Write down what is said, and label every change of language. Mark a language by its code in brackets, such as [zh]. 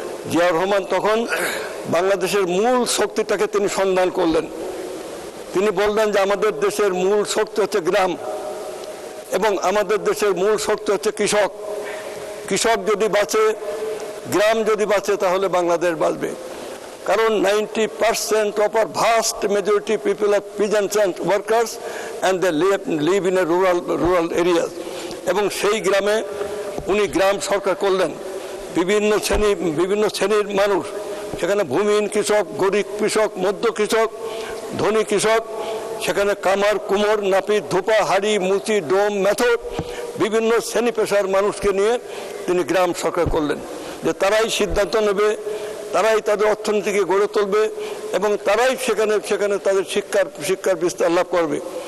[bn] জিয়াউর রহমান তখন বাংলাদেশের মূল শক্তিটাকে তিনি সন্ধান করলেন। তিনি বললেন যে আমাদের দেশের মূল শক্তি হচ্ছে গ্রাম, এবং আমাদের দেশের মূল শক্তি হচ্ছে কৃষক। কৃষক যদি বাঁচে, গ্রাম যদি বাঁচে, তাহলে বাংলাদেশ বাঁচবে। কারণ [en] 90% of our vast majority people are peasants and workers, and they live in a rural areas. [bn] এবং সেই গ্রামে উনি গ্রাম সরকার করলেন। বিভিন্ন শ্রেণীর মানুষ, সেখানে ভূমিহীন কৃষক, গরিব কৃষক, মধ্য কৃষক, ধনী কৃষক, সেখানে কামার, কুমোর, নাপিত, ধোপা, হাড়ি, মুচি, ডোম, মেথড, বিভিন্ন শ্রেণী পেশার মানুষকে নিয়ে তিনি গ্রাম সরকার করলেন, যে তারাই সিদ্ধান্ত নেবে, তারাই তাদের অর্থনীতিকে গড়ে তুলবে, এবং তারাই সেখানে তাদের শিক্ষার বিস্তার লাভ করবে।